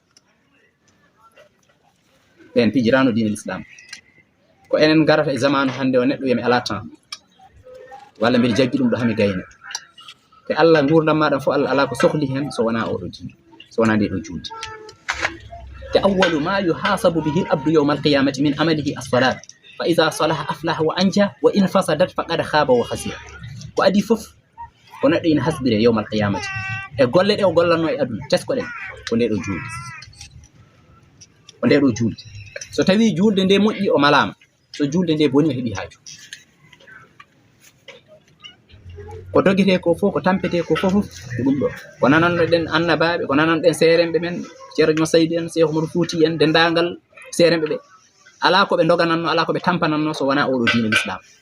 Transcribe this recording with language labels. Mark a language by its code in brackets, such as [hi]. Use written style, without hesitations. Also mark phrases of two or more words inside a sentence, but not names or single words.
[ff] ɓen pijirano dinel islam ko enen garata e zamanu hande o neɗɗo yami ala temps walla mbiɗa jaggi ɗum ɗo hami gayna te Allah gurdam maɗa fof Allah ala ko sohli hen so wona oɗo diine so wona nde ɗo juulde te [ar] أول ما يحاسب به العبد يوم القيامة من عمله الصلاة فإذا صلح أفلح وأنجح وإن فسدت فقد خاب وخسر [ff] ko adi fof ko neɗɗo ina hasbire [ar] يوم القيامة [ff] e golle ɗe o gollanno e aduna teskoɗen ko nde ɗo juulde so tawi juulde nde moƴƴi o malama so juulde nde boni o heeɓi haaju ko dogete ko fof ko tampete ko fof ko ɗum ɗo ko nananno ɗen annabaɓe ko nananno ɗen seeremɓe men ceerno Saydi en Cheikh Oumar Fouti en dendagal seeremɓe ɓe ala ko ɓe dogananno ala ko ɓe tampananno so wona oɗo diine l'islam